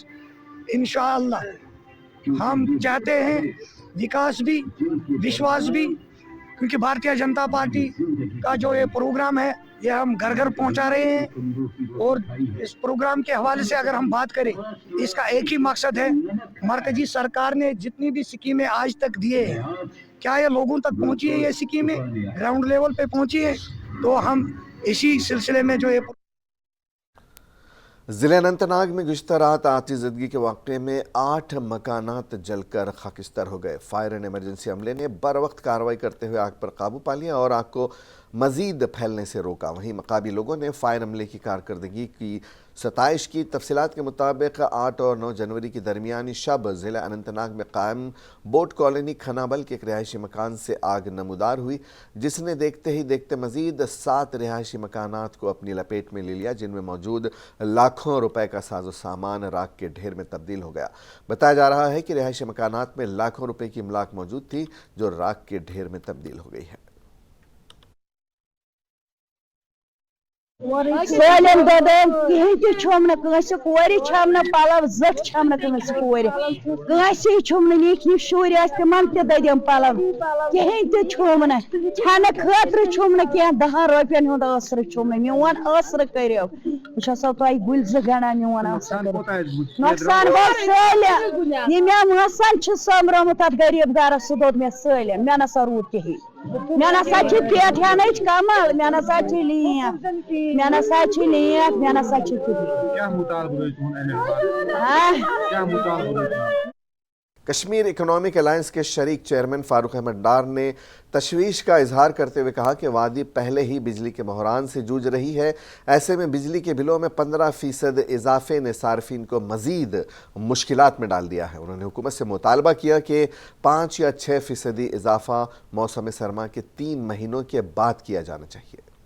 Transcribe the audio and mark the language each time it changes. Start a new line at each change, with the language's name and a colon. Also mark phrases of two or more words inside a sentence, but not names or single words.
Urdu: انشاءاللہ ہم چاہتے ہیں وکاس بھی، وشواس بھی، کیونکہ بھارتیہ جنتا پارٹی کا جو یہ پروگرام ہے یہ ہم گھر گھر پہنچا رہے ہیں۔ اور اس پروگرام کے حوالے سے اگر ہم بات کریں، اس کا ایک ہی مقصد ہے، مرکزی سرکار نے جتنی بھی اسکیمیں آج تک دیے ہیں، کیا یہ لوگوں تک پہنچی ہے؟ یہ اسکیمیں
English: گراؤنڈ لیول
Urdu: پہ پہنچی ہے؟ تو ہم اسی سلسلے میں جو یہ ضلع اننت ناگ میں گزشتہ رات آتش زدگی کے واقعے میں 8 مکانات جل کر خاکستر ہو گئے۔
English: فائر اینڈ ایمرجنسی
Urdu: عملے نے بروقت کارروائی کرتے ہوئے آگ پر قابو پا لیا اور آگ کو مزید پھیلنے سے روکا۔ وہیں مقامی لوگوں نے فائر عملے کی کارکردگی کی ستائش کی۔ تفصیلات کے مطابق 8 اور 9 جنوری کی درمیانی شب ضلع اننت ناگ میں قائم بوٹ کالونی کھنابل کے ایک رہائشی مکان سے آگ نمودار ہوئی، جس نے دیکھتے ہی دیکھتے مزید 7 رہائشی مکانات کو اپنی لپیٹ میں لے لیا، جن میں موجود لاکھوں روپے کا ساز و سامان راکھ کے ڈھیر میں تبدیل ہو گیا۔ بتایا جا رہا ہے کہ رہائشی مکانات میں لاکھوں روپے کی املاک موجود تھی جو راکھ کے ڈھیر میں تبدیل ہو گئی ہے۔
Kashmiri: سالم ددم کہیں تہ چھم نہ کنس کور چھم نہ پلو زٹ چھم نہ کنس کور کنس چھم نہ نیک نیک شور آس تمن تہ ددم پلو کہیں تہ چھم نہ چھن خاطر چھم نہ کیا 10 رۄپین ہند آسر چھم نہ میون آسر کریو بہ سو تہ گل ز گنڈان میون آسر نقصان گو سالم یہ مے مسن چھ سمرمت ات غریب گھرس سہ دود مے سالم مے نسا روٗد کہین مے نسا چھ پیٹ ہینچ کمل مے نسا چھ لیف مے نسا چھ لیف مے نسا چھ
Urdu: کشمیر اکنامک الائنس کے شریک چیئرمین فاروق احمد ڈار نے تشویش کا اظہار کرتے ہوئے کہا کہ وادی پہلے ہی بجلی کے بحران سے جوجھ رہی ہے، ایسے میں بجلی کے بلوں میں 15% اضافے نے صارفین کو مزید مشکلات میں ڈال دیا ہے۔ انہوں نے حکومت سے مطالبہ کیا کہ 5 یا 6% اضافہ موسم سرما کے 3 مہینوں کے بعد کیا جانا چاہیے۔